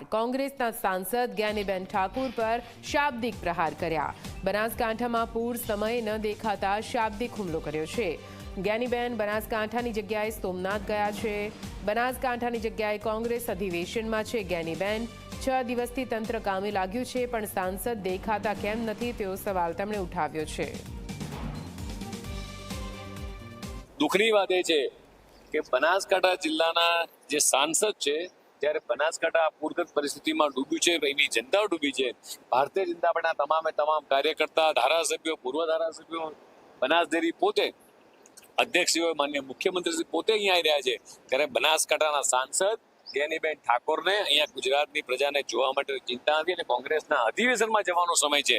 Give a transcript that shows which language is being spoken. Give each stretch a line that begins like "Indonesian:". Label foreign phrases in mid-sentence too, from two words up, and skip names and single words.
Gujarati: કાંગ્રેસના સાંસદ જ્ઞાનીબેન ઠાકુર પર શાબ્દિક પ્રહાર કર્યા। બનાસકાંઠામાં પૂર સમયે ન દેખાતા શાબ્દિક હુમલો કર્યો છે। જ્ઞાનીબેન બનાસકાંઠાની જગ્યાએ સોમનાથ ગયા છે। બનાસકાંઠાની જગ્યાએ કાંગ્રેસ અધિવેશનમાં છે। ज्ञानीबेन 6 દિવસથી તંત્ર કામે લાગ્યું છે, પણ સાંસદ દેખાતા કેમ નથી તેવો સવાલ તેમણે ઉઠાવ્યો છે। દુઃખની વાત એ છે કે બનાસકાંઠા જિલ્લાના જે સાંસદ છે, જ્યારે બનાસકાંઠા પૂરગ્રસ્ત પરિસ્થિતિમાં ડૂબ્યું છે, એની જનતા ડૂબી છે, ભારતીય જનતા પાર્ટીના તમામે તમામ કાર્યકર્તા, ધારાસભ્યો, પૂર્વ ધારાસભ્યો, બનાસડેરી પોતે અધ્યક્ષશ્રીઓ, માન્ય મુખ્યમંત્રી પોતે અહીંયા આવી રહ્યા છે, ત્યારે બનાસકાંઠાના સાંસદ જ્ઞાનીબેન ઠાકોરને અહીંયા ગુજરાતની પ્રજાને જોવા માટે ચિંતા હતી અને કોંગ્રેસના અધિવેશનમાં જવાનો સમય છે।